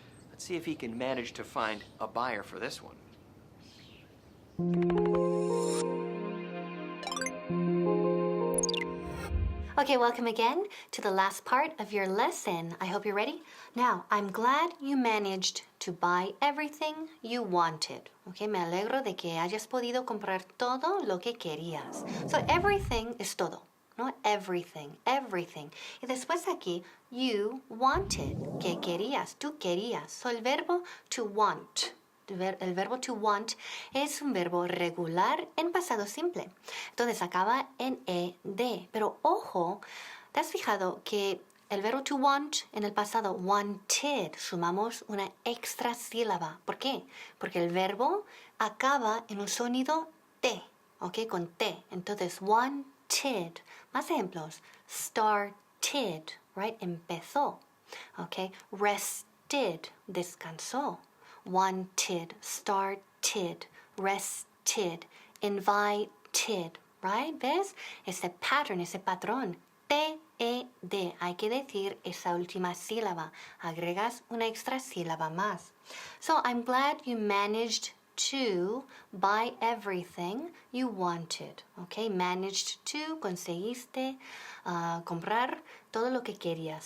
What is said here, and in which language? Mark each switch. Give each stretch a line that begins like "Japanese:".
English: Let's see if he can manage to find a buyer for this one. Okay, welcome again to the last part of your lesson. I hope you're ready. Now, I'm glad you managed to buy everything you wanted.
Spanish: Okay, me alegro de que hayas podido comprar todo lo que querías. So, everything es todo, ¿no? Everything. Y después aquí, you wanted, que querías, tú querías. So, el verbo to want. El verbo to want es un verbo regular en pasado simple. Entonces acaba en ed. Pero ojo, ¿te has fijado que el verbo to want en el pasado wanted sumamos una extra sílaba? ¿Por qué? Porque el verbo acaba en un sonido T, ¿ok? Con T. Entonces wanted. Más ejemplos.
English: Started, right?
Spanish: Empezó.
English: ¿Ok? Rested.
Spanish: Descansó.
English: Wanted, started, rested, invited, right? ¿Ves?
Spanish: Ese pattern, ese patrón. T-E-D. Hay que decir esa última sílaba. Agregas una extra sílaba más.
English: So, I'm glad you managed to buy everything you wanted. Okay? Managed to,
Spanish: conseguiste comprar todo lo que querías.